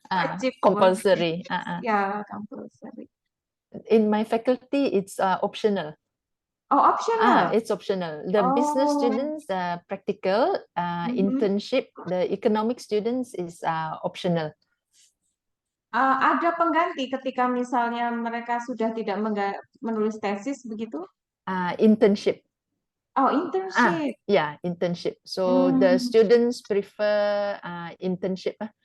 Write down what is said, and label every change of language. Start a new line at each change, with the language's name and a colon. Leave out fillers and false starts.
Indonesian: Wajib.
English: compulsory. Ya, compulsory. In my faculty, it's optional. Optional. It's optional. The business students practical, internship. The economic students is optional.
Indonesian: Ada pengganti ketika misalnya mereka sudah tidak menulis tesis begitu?
English: Internship. Internship. Yeah, internship. So the students prefer internship.